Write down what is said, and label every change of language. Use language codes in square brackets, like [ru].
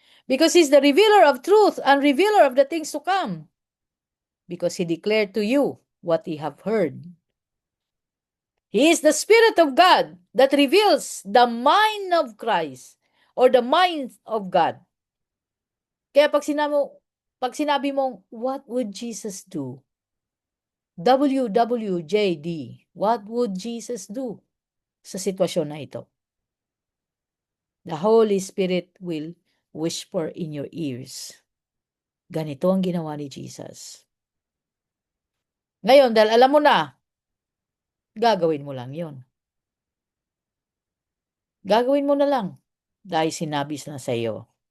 [en] Because He's the revealer of truth and revealer of the things to come. Because He declared to you what He have heard. He is the Spirit of God that reveals the mind of Christ or the mind of God. [tl] Kaya pag sinabi mong, [en] what would Jesus do? WWJD, what would Jesus do [tl] sa sitwasyon na ito? [en] The Holy Spirit will whisper in your ears. [tl] Ganito ang ginawa ni Jesus. Ngayon, dahil alam mo na, gagawin mo lang yon. Gagawin mo na lang dahil sinabi na sa iyo.